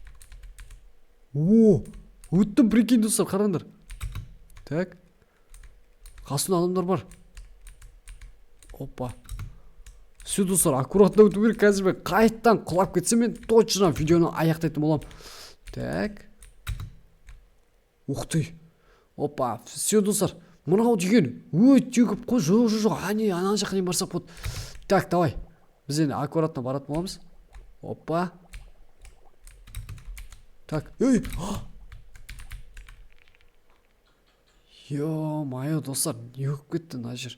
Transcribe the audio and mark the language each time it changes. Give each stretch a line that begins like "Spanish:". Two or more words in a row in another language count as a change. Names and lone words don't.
Kazakh: Өттім, прикинь, достар, қараңдар. Так. Қасында адамдар бар. Опа. Все, достар, аккуратно өту керек. Қазір мен қайттан құлап кетсем, мен точно видеоны аяқтайтын болам.
Russian: Так. Ух ты. Опа, все,
Kazakh: достар, мынау деген өте көп қой. Жоқ, ана жаққа дейін барсақ болады.
Russian: Так, давай.
Kazakh: Біз енді аккуратно баратын боламыз. Опа.
Russian: Так, Ё-моё,
Kazakh: достар, не өкіп кетті мына жер.